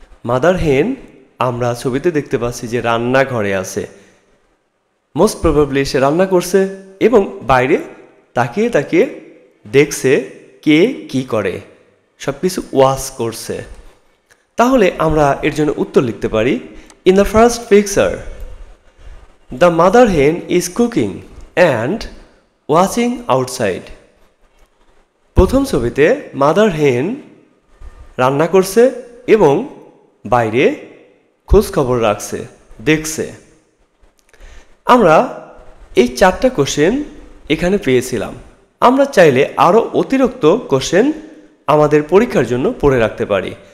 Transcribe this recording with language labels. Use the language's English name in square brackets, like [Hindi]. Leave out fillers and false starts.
[Bangla] Mother হেন আমরা ছবিতে দেখতে পাচ্ছি যে রান্নাঘরে আছে। মোস্ট প্রবাবলি সে রান্না করছে এবং বাইরে তাকিয়ে তাকিয়ে দেখছে কে কি করে, সব কিছু ওয়াচ করছে। তাহলে আমরা এর জন্য উত্তর লিখতে পারি [English] In the first picture, the mother hen is cooking and watching outside. [Bangla] প্রথম ছবিতে মাদার হেন রান্না করছে এবং বাইরে খোঁজ খবর রাখছে, দেখছে। আমরা এই 4টা কোশ্চেন এখানে পেয়েছিলাম। আমরা চাইলে আরও অতিরিক্ত কোশ্চেন আমাদের পরীক্ষার জন্য পড়ে রাখতে পারি।